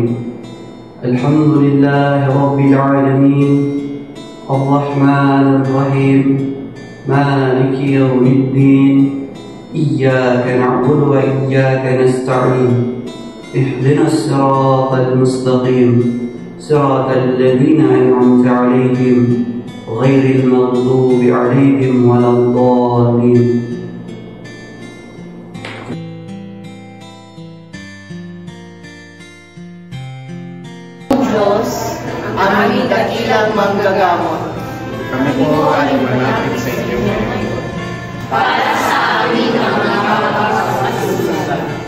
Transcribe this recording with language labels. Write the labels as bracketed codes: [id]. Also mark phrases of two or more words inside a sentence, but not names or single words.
[ar] الحمد لله رب العالمين الرحمن الرحيم مالك يوم الدين إياك نعبد وإياك نستعين اهدنا الصراط المستقيم صراط الذين أنعمت عليهم غير المغضوب عليهم ولا الضالين. [tl] Diyos, ang aming dakilang manggagamot. Kami po ay malapit sa inyo ngayon. Para sa amin ang mga kapapasusan.